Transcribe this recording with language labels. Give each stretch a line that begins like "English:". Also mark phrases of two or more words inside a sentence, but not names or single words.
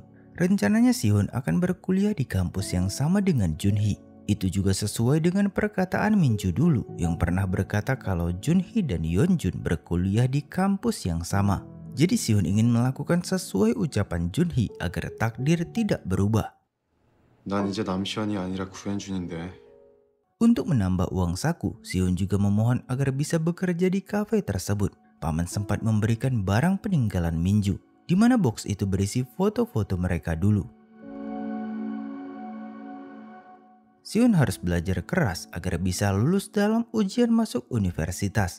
Indonesian: Rencananya Sihun akan berkuliah di kampus yang sama dengan Junhee. Itu juga sesuai dengan perkataan Minju dulu yang pernah berkata kalau Junhee dan Yeonjun berkuliah di kampus yang sama. Jadi Sihun ingin melakukan sesuai ucapan Junhee agar takdir tidak berubah.
Korean: 난 이제 남시현이 아니라 구현준인데.
Indonesian: Untuk menambah uang saku, Sihun juga memohon agar bisa bekerja di kafe tersebut. Paman sempat memberikan barang peninggalan Minju, di mana box itu berisi foto-foto mereka dulu. Sihun harus belajar keras agar bisa lulus dalam ujian masuk universitas.